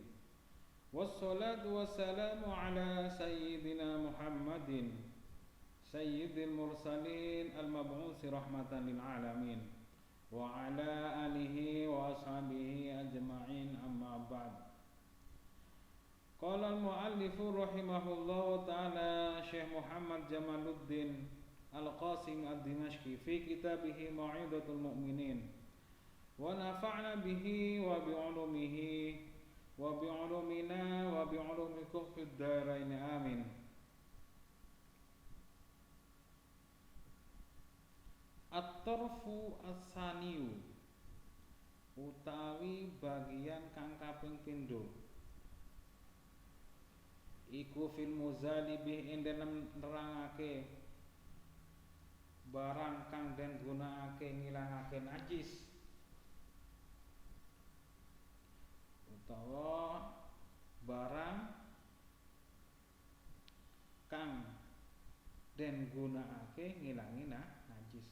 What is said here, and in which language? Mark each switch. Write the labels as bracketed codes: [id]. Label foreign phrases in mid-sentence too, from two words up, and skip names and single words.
[ar] والصلاة والسلام على سيدنا محمد سيد المرسلين المبعوث رحمة للعالمين وعلى آله وأصحابه أجمعين, أما بعد. قال المؤلف رحمه الله تعالى الشيخ محمد جمال الدين القاسمي الدمشقي في كتابه موعظة المؤمنين ونفعنا به وبعلومه وبعلومنا وبعلومكم في الدارين آمين. الطرف الثاني [jv] utawi bagian kang kaping pindho iku [ar] في المزيلات [jv] ing dalem nerangake barang kang den gunakake ngilangake najis utawa barang kang den gunakake ngilangi najis.